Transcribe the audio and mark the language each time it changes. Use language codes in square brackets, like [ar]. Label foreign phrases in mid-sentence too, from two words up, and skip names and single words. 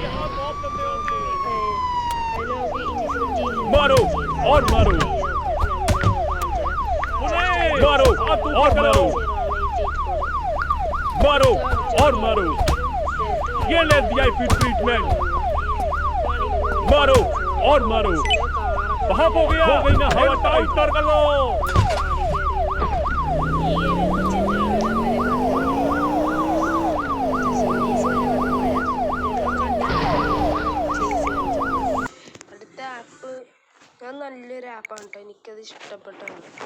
[hi] ये ले [en] VIP treatment. [hi] मारो और मारो. वहां हो गई ना हवा टाइट कर लो. [ml] അടുത്ത ആപ്പ് ഞാൻ നല്ലൊരു ആപ്പാണ് കേട്ടോ. എനിക്കത് ഇഷ്ടപ്പെട്ടതാണ്.